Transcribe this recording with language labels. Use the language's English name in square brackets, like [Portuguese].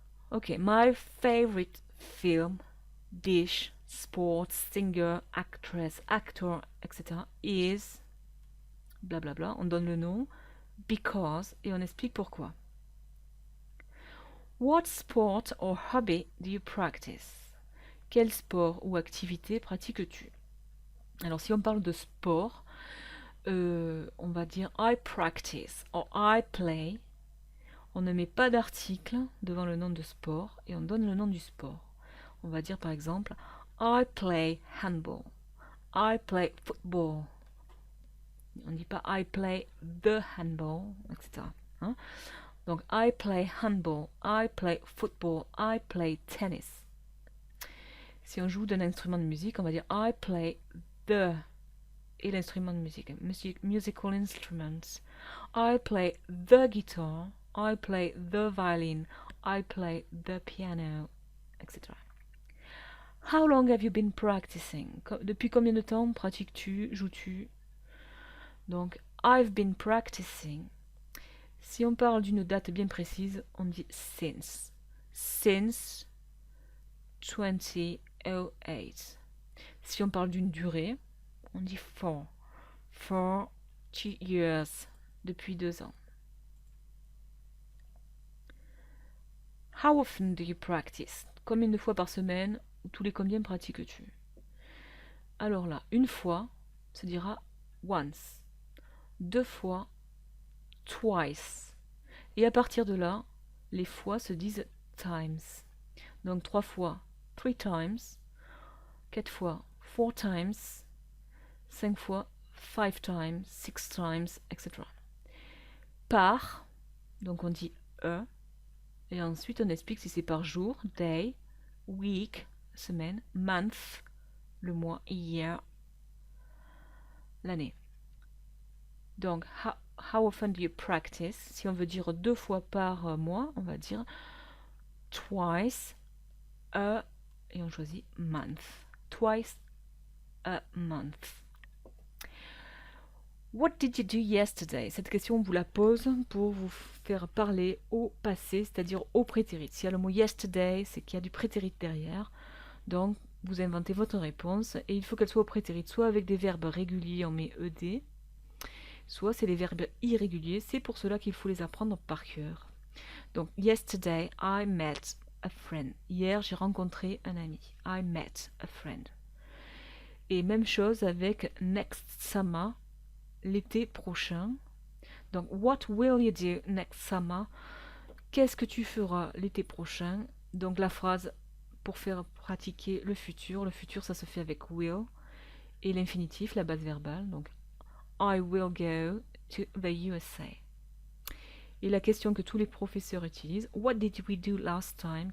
[English] Okay, my favorite film, dish, sports, singer, actress, actor, etc. is bla bla bla. [French] On donne le nom, because, et on explique pourquoi. [English] What sport or hobby do you practice? [French] Quel sport ou activité pratiques-tu? Alors si on parle de sport, on va dire [English] I practice or I play. [French] On ne met pas d'article devant le nom de sport et on donne le nom du sport. On va dire par exemple [English] I play handball. I play football. [French] On ne dit pas [English] I play the handball, etc. Hein? Donc I play handball, I play football, I play tennis. [French] Si on joue d'un instrument de musique, on va dire [English] I play the [French] et l'instrument de musique, [English] musical instruments. I play the guitar, I play the violin, I play the piano, etc. How long have you been practicing? [French] Depuis combien de temps pratiques-tu, joues-tu? [English] Donc, I've been practicing. [French] Si on parle d'une date bien précise, on dit since. [English] Since 2008. [French] Si on parle d'une durée, on dit for. [English] For 2 years. [French] Depuis 2 ans. [English] How often do you practice? [French] Combien de fois par semaine ou tous les combien pratiques-tu? Alors là, une fois se dira once. 2 fois, twice. Et à partir de là, les fois se disent times. Donc 3 fois, [English] 3 times. [French] 4 fois, [English] 4 times. [French] 5 fois, [English] 5 times, 6 times, etc. [French] Par, donc on dit a, et ensuite on explique si c'est par jour, day, week, semaine, month, le mois, year, l'année. [English] Donc, how often do you practice? [French] Si on veut dire 2 fois par mois, on va dire [English] twice a, [French] et on choisit month. [English] Twice a month. What did you do yesterday? [French] Cette question, on vous la pose pour vous faire parler au passé, c'est-à-dire au prétérit. S'il y a le mot yesterday, c'est qu'il y a du prétérit derrière. Donc, vous inventez votre réponse et il faut qu'elle soit au prétérit, soit avec des verbes réguliers, on met ed, soit c'est les verbes irréguliers. C'est pour cela qu'il faut les apprendre par cœur. Donc, [English] yesterday, I met a friend. [French] Hier, j'ai rencontré un ami. [English] I met a friend. [French] Et même chose avec [English] next summer, [French] l'été prochain. [English] Donc, what will you do next summer? [French] Qu'est-ce que tu feras l'été prochain? Donc, la phrase pour faire pratiquer le futur, ça se fait avec will. Et l'infinitif, la base verbale. Donc, [English] I will go to the USA. [French] Et la question que tous les professeurs utilisent, [English] what did we do last time?